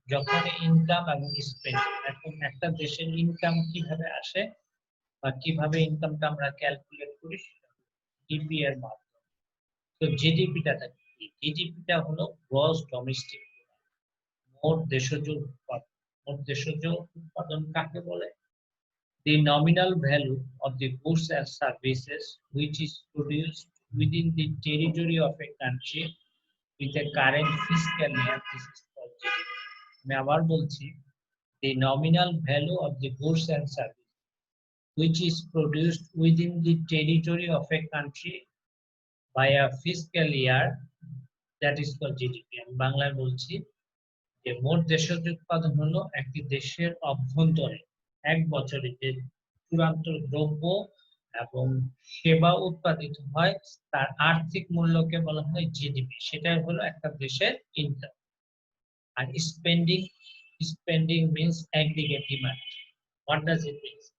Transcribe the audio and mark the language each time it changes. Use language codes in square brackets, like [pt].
[bn] যখন ইনকাম এবং স্পেন্ডিং, এখন একটা দেশের ইনকাম কিভাবে আসে বা কিভাবে ইনকামটা আমরা ক্যালকুলেট করি, জিডিপি এর মাধ্যমে। তো জিডিপিটা কি? জিডিপিটা হলো গ্রস ডোমেস্টিক প্রোডাক্ট, মোট দেশজ উৎপাদন। মোট দেশজ উৎপাদন কাকে বলে? [en] The nominal value of the goods and services which is produced within the territory of a country with a current fiscal year, this is called GDP. [bn] আমি আবার বলছি, [en] the nominal value of the goods and services which is produced within the territory of a country by a fiscal year, that is called GDP. [bn] আমি বাংলায় বলছি যে মোট দেশজ উৎপাদন হলো একটি দেশের অভ্যন্তরে এক বছরে যে চূড়ান্ত দ্রব্য এবং সেবা উৎপাদিত হয় তার আর্থিক মূল্যকে বলা হয় জিডিপি। সেটাই হলো একটা দেশের income. আর spending, [en] Spending means aggregate demand. What does it mean?